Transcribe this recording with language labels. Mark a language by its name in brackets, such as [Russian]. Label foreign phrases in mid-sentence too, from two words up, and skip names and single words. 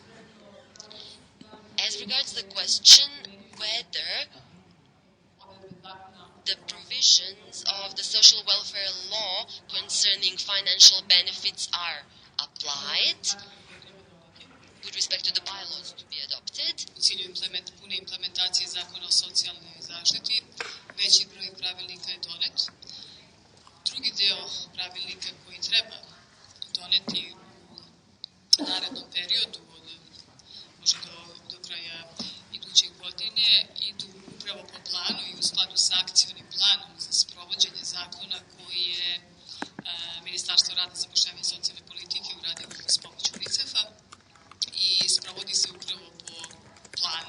[English] As regards the question whether the provisions of the social welfare law concerning financial benefits are applied with respect to the bylaws to be adopted. [Serbian] U cilju pune implementacije zakona o socijalnoj zaštiti, veći broj pravilnika je donet. Drugi deo pravilnika koji treba doneti u narednom periodu, možda do kraja idućeg godine, idu upravo po planu i u skladu sa akcionim planom za sprovođenje zakona koji je Ministarstvo rada, zapošljavanja i socijalne politike uradilo s pomoću UNICEF-a i sprovodi se upravo po planu.